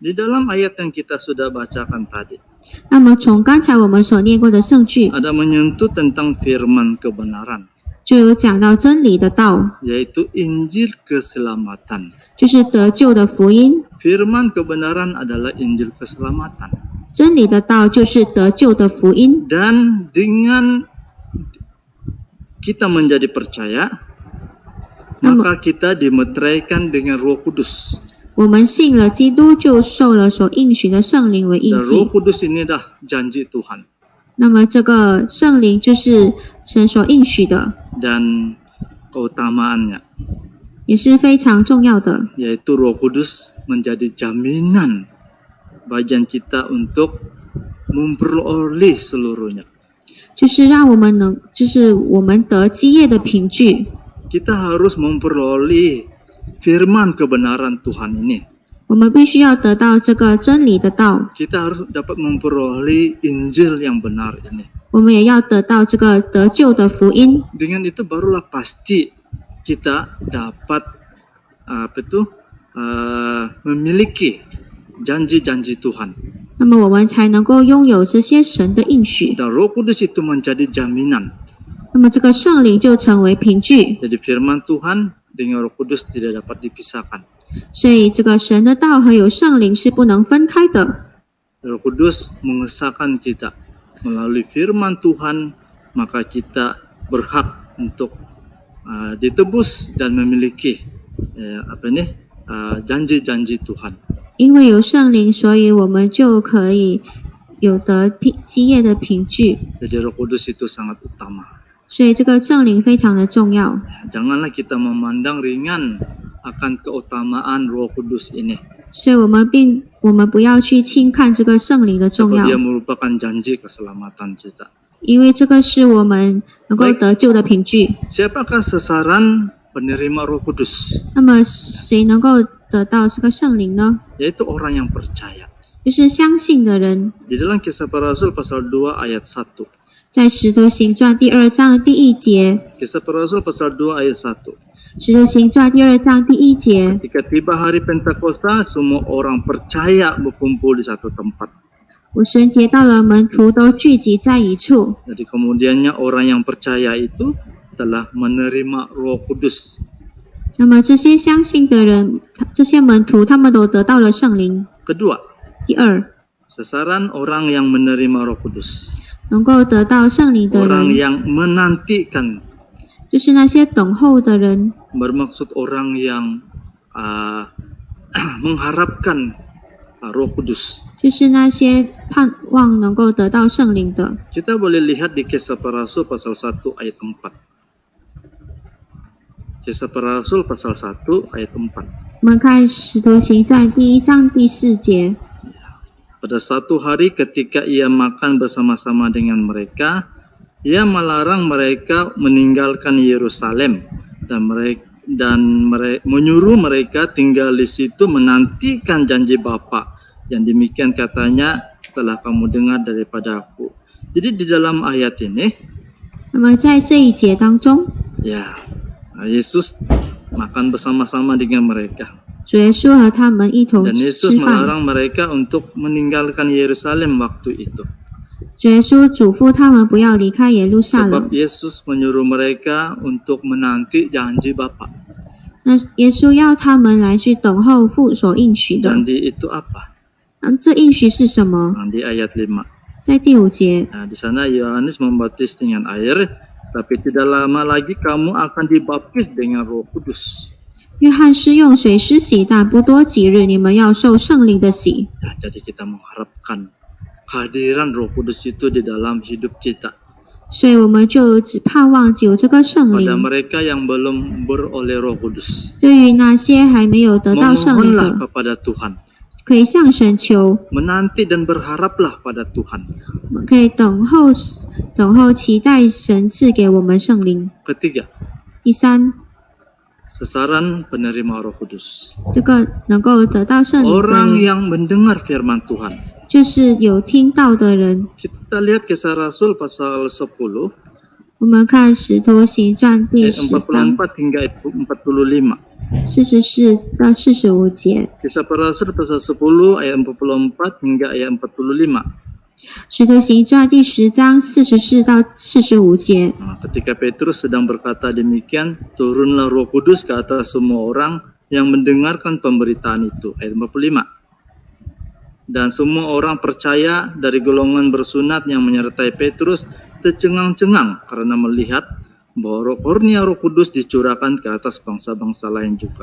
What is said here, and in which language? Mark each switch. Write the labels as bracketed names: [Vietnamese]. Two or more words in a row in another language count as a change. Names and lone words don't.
[Malay] Di dalam ayat yang kita sudah bacakan tadi, [Chinese] 那么从刚才我们所念过的圣句， [Malay] ada menyentuh tentang firman kebenaran, [Chinese] 就有讲到真理的道， [Malay] yaitu Injil keselamatan. [Chinese] 就是得救的福音。 [Malay] Firman kebenaran adalah Injil keselamatan. [Chinese] 真理的道就是得救的福音。 [Malay] Dan dengan kita menjadi percaya, maka kita dimeteraikan dengan Roh Kudus. [Chinese] 我们信了基督，就受了所应许的圣灵为印 [Malay] Dan [Chinese] 记 [Malay] Roh。Kudus ini dah janji Tuhan. [Chinese] 那么这个圣灵就是神所应许的， [Malay] Dan keutamaannya, [Chinese] 也是非常重要的。 [Malay] yaitu Roh Kudus menjadi jaminan bagian kita untuk memperoleh seluruhnya. [Chinese] 就是让我们能，就是我们得基业的凭据。 [Malay] Kita harus memperoleh firman kebenaran Tuhan ini. [Chinese] 我们必须要得到这个真理的道， [Malay] Kita harus dapat memperoleh Injil yang benar ini. [Chinese] 我们也要得到这个得救的福音。 [Malay] Dengan itu barulah pasti kita dapat memiliki janji-janji Tuhan. [Chinese] 那么我们才能够拥有这些神的应许。 [Malay] Dan Roh Kudus itu menjadi jaminan. [Chinese] 那么这个圣灵就成为凭据， [Malay] Jadi firman Tuhan dengan Roh Kudus tidak dapat dipisahkan. [Chinese] 所以这个神的道和有圣灵是不能分开的。 [Malay] Roh Kudus mengesahkan kita melalui firman Tuhan, maka kita berhak untuk ditebus dan memiliki janji-janji Tuhan. [Chinese] 因为有圣灵，所以我们就可以有得基业的凭据。 [Malay] Jadi Roh Kudus itu sangat utama. [Chinese] 所以这个圣灵非常的重要。 [Malay] Janganlah kita memandang ringan akan keutamaan Roh Kudus ini. [Chinese] 所以我们不要去轻看这个圣灵的重 [Malay] Sebab [Chinese] 要， [Malay] dia merupakan janji keselamatan kita. [Chinese] 因为这个是我们能够得救的凭据。 [Malay] Siapakah sasaran penerima Roh Kudus? [Chinese] 那么谁能够得到这个圣灵呢？ [Malay] Yaitu orang yang percaya. [Chinese] 就是相信的人。 [Malay] Di dalam Kisah Para Rasul pasal 2 ayat 1. [Chinese] 在《使徒行传》第2章的第1节， [Malay] Kisah Para Rasul pasal 2 ayat 1. [Chinese] 《使徒行传》第2章第1节， [Malay] Ketika tiba hari Pentakosta, semua orang percaya berkumpul di satu tempat. [Chinese] 五旬节到了，门徒都聚集在一处。 [Malay] Jadi kemudiannya orang yang percaya itu telah menerima Roh Kudus. [Chinese] 那么这些相信的人，这些门徒，他们都得到了圣灵。 [Malay] Kedua, [Chinese] 第二， [Malay] sasaran orang yang menerima Roh Kudus. [Chinese] 能够得到圣灵的 [Malay] Orang [Chinese] 人， [Malay] yang menantikan, [Chinese] 就是那些等候的人， [Malay] bermaksud orang yang mengharapkan Roh Kudus. [Chinese] 就是那些盼望能够得到圣灵的。 [Malay] Kita boleh lihat di Kisah Para Rasul pasal 1 ayat 4. Kisah Para Rasul pasal 1 ayat 4. [Chinese] 我们看《使徒行传》第1章第4节。 [Malay] Pada suatu hari ketika ia makan bersama-sama dengan mereka, ia melarang mereka meninggalkan Yerusalem dan menyuruh mereka tinggal di situ menantikan janji Bapa. Yang demikian katanya telah kamu dengar daripada aku. Jadi di dalam ayat ini, [Chinese] 那么在这一节当中， [Malay] ya Yesus makan bersama-sama dengan mereka. [Chinese] 主耶稣和他们一同 [Malay] Dan [Chinese] 吃 [Malay] Yesus [Chinese] 饭。 [Malay] melarang mereka untuk meninggalkan Yerusalem waktu itu. [Chinese] 主耶稣嘱咐他们不要离开耶路撒冷 [Malay] Sebab。Yesus menyuruh mereka untuk menanti janji Bapa. [Chinese] 那耶稣要他们来去等候父所应许的。 [Malay] Janji itu apa? [Chinese] 这应许是什么？ [Malay] Di ayat 5. [Chinese] 在第5节， [Malay] Nah, di sana Yohanes membaptis dengan air, tapi tidak lama lagi kamu akan dibaptis dengan Roh Kudus. [Chinese] 约翰是用水施洗，但不多几日，你们要受圣灵的洗。 [Malay] Ya, jadi kita mengharapkan kehadiran Roh Kudus itu di dalam hidup kita. [Chinese] 所以我们就只盼望有这个圣 [Malay] Pada [Chinese] 灵。 [Malay] mereka yang belum beroleh Roh Kudus, [Chinese] 对于那些还没有得到圣灵 [Malay] memohonlah [Chinese] 的， [Malay] kepada Tuhan, [Chinese] 可以向神求， [Malay] menanti dan berharaplah pada Tuhan. [Chinese] 我们可以等候，期待神赐给我们圣灵。 [Malay] Ketiga, [Chinese] 第三， [Malay] sasaran penerima Roh Kudus. [Chinese] 这个能够得到圣灵 [Malay] Orang [Chinese] 的， [Malay] yang mendengar firman Tuhan. [Chinese] 就是有听到的人。 [Malay] Kita lihat Kisah Rasul pasal 10 [Chinese] 我们看《使徒行传》第 [Malay] ayat [Chinese] 10章 [Malay] 44 hingga ayat 45. [Chinese] 44 到45节， [Malay] Kisah Para Rasul pasal 10 ayat 44 hingga ayat 45. [Chinese] 《使徒行传》第10章44到45节。 [Malay] Ketika Petrus sedang berkata demikian, turunlah Roh Kudus ke atas semua orang yang mendengarkan pemberitaan itu. Ayat 45. Dan semua orang percaya dari golongan bersunat yang menyertai Petrus tercengang-cengang karena melihat bahwa karunia Roh Kudus dicurahkan ke atas bangsa-bangsa lain juga.